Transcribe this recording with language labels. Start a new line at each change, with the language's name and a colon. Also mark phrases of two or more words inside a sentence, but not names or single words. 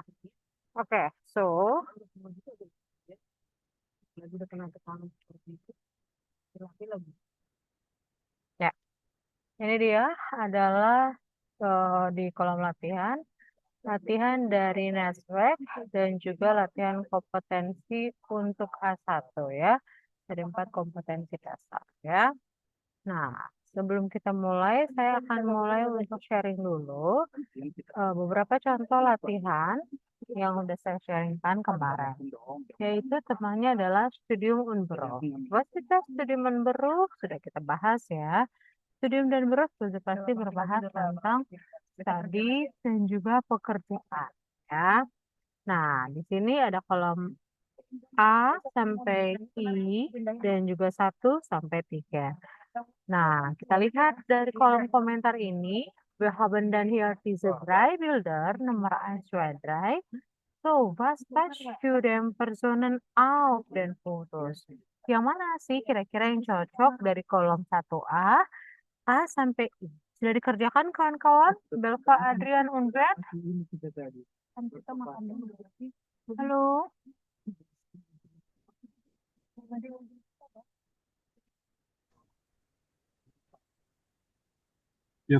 Indonesian: Oke, so ya, ini dia adalah di kolom latihan, latihan dari network dan juga latihan kompetensi untuk A1 ya, dari 4 kompetensi dasar ya. Nah, sebelum kita mulai, saya akan mulai untuk sharing dulu beberapa contoh latihan yang udah saya sharingkan kemarin. Yaitu temanya adalah
German: Studium und Beruf. Was ist das Studium und Beruf?
Indonesian: Sudah kita bahas ya. Studium dan Beruf sudah pasti berbahas tentang studi dan juga pekerjaan ya. Nah, di sini ada kolom A sampai I dan juga 1 sampai 3. Nah, kita lihat dari kolom komentar ini,
German: we haben dan hier diese 3 Bilder, nomor 1, 2, 3. So, was passt für den Personen auf den Fotos?
Indonesian: Yang mana sih kira-kira yang cocok dari kolom 1A, A sampai I? Sudah dikerjakan kawan-kawan? Belva, Adrian, und Ben? Kan kita makan dulu. Halo? Ya,